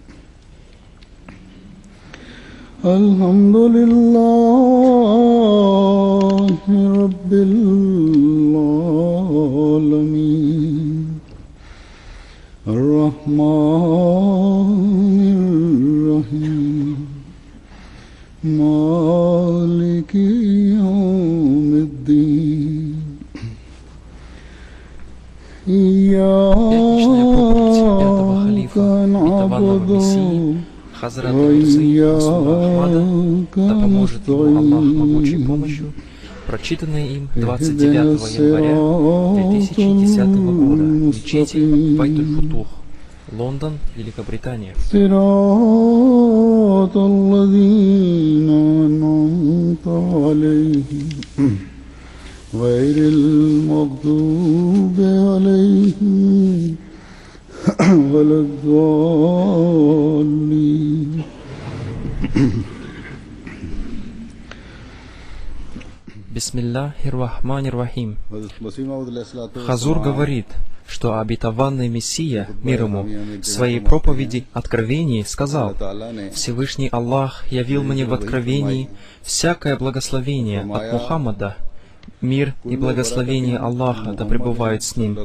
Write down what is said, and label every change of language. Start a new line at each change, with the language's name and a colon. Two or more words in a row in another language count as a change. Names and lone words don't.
Arabic: الحمد لله رب العالمين الرحمن الرحيم مالك يوم الدين.
Russian: Пятничная проповедь пятого халифа, обетованного Мессии, Хазрата Мирзы Масуда Ахмада, да поможет ему Аллах могучей помощью, прочитанная им 29 января 2010 года в мечети Байтуль-Футух, Лондон, Великобритания.
Arabic: غير المغضوب عليهم ولا الضالين. بسم الله الرحمن الرحيم.
Russian: Хазур говорит, что обетованный Мессия, мир ему, в своей проповеди Откровении сказал: «Всевышний Аллах явил мне в Откровении всякое благословение от Мухаммада, мир и благословение Аллаха да пребывают с ним.